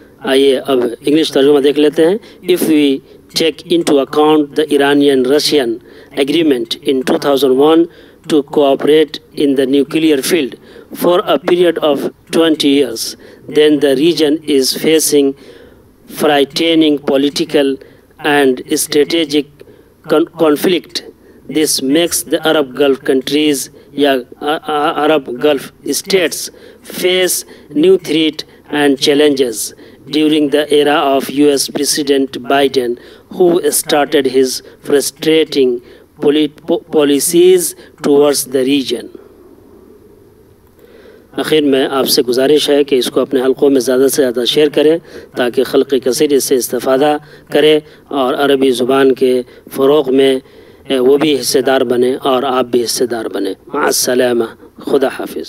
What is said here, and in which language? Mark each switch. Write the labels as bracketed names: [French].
[Urdu] آئیے اب انگلش ترجمہ دیکھ لیتے ہیں۔ [English] If we take into account the Iranian-Russian agreement in 2001 to cooperate in the nuclear field for a period of 20 years, then the region is facing frightening political and strategic conflict. This makes the Arab Gulf countries, Arab Gulf states, face new threats and challenges during the era of US President Biden, who started his frustrating policies towards the region. [Urdu] آخر میں آپ سے گزارش ہے کہ اس کو اپنے حلقوں میں زیادہ سے زیادہ شیئر کریں تاکہ خلق کثیر اس سے استفادہ کرے اور عربی زبان کے فروغ میں وہ بھی حصے دار بنے اور آپ بھی حصے دار بنیں۔ [Arabic] مع السلامہ، [Urdu] خدا حافظ۔